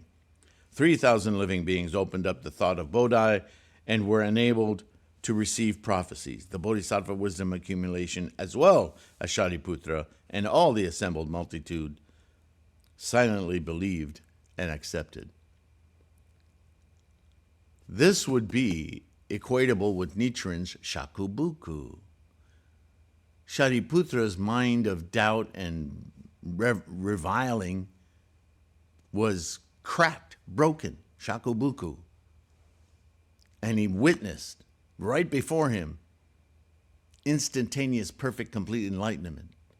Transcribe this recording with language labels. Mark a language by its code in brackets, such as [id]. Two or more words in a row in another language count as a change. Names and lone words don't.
[en] 3,000 living beings opened up the thought of Bodhi and were enabled to receive prophecies, the Bodhisattva wisdom accumulation, as well as Shariputra, and all the assembled multitude silently believed and accepted. This would be equatable with Nichiren's shakubuku. Shariputra's mind of doubt and reviling was cracked, broken, shakubuku. And he witnessed right before him instantaneous, perfect, complete enlightenment.